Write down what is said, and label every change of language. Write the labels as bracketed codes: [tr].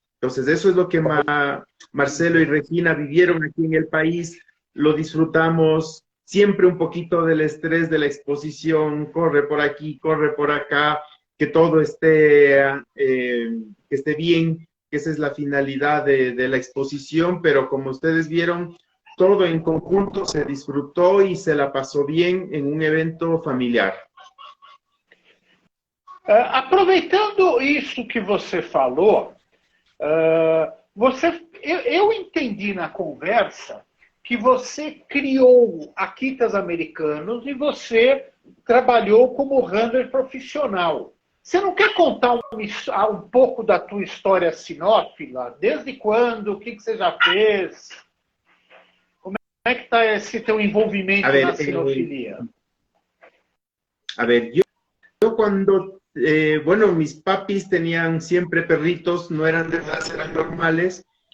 [es] Entonces eso es lo que Marcelo y Regina vivieron aquí en el país, lo disfrutamos, siempre un poquito del estrés de la exposición, corre por aquí, corre por acá, que todo esté, que esté bien, que esa es la finalidad de la exposición, pero como ustedes vieron, todo en conjunto se disfrutó y se la pasó bien en un evento familiar. [pt] Aproveitando isso que você falou, eu entendi na conversa que você criou Akitas americanos e você trabalhou como handler profissional. Você não quer contar um pouco da tua história sinófila? Desde quando? O que você já fez? Como é que está esse teu envolvimento na sinofilia? [es] A ver, yo cuando, bueno, mis papis tenían siempre perritos, no eran de raza, eran normales.